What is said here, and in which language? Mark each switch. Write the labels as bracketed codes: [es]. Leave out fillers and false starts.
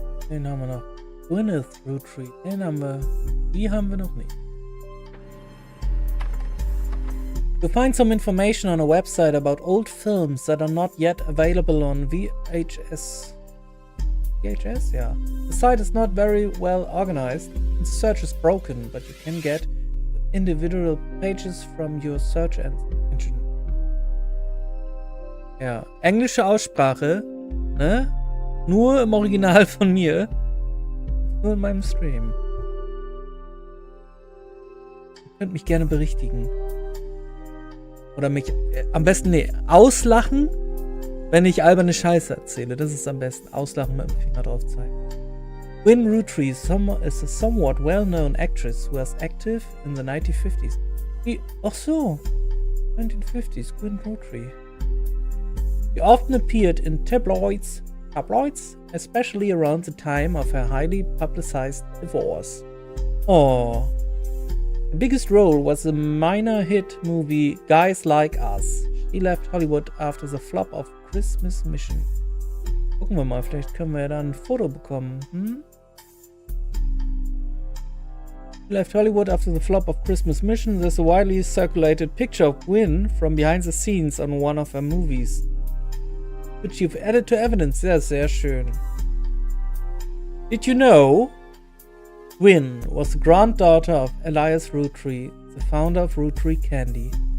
[de] Den haben wir noch. Roottrees. Den haben wir. Die haben wir noch nicht. [en] You'll find some information on a website about old films that are not yet available on VHS. VHS? Yeah. The site is not very well organized. The search is broken, but you can get individual pages from your search engine. [de] Ja. Englische Aussprache. Ne? Nur im Original von mir. Nur in meinem Stream. Ihr könnt mich gerne berichtigen. Oder mich am besten, auslachen, wenn ich alberne Scheiße erzähle. Das ist am besten. Auslachen mit dem Finger drauf zeigen. [en] Roottrees is a somewhat well-known actress who was active in the 1950s. [de] Ach so. [en] 1950s. Roottrees. She often appeared in tabloids, especially around the time of her highly publicized divorce. Oh. The biggest role was the minor hit movie Guys Like Us. She left Hollywood after the flop of Christmas Mission. [de] Gucken wir mal, vielleicht können wir ja dann ein Foto bekommen. [en] She left Hollywood after the flop of Christmas Mission. There's a widely circulated picture of Gwyn from behind the scenes on one of her movies, which you've added to evidence. [de] Ja, sehr schön. [en] Did you know Gwyn was the granddaughter of Elias Roottrees, the founder of Roottrees Candy?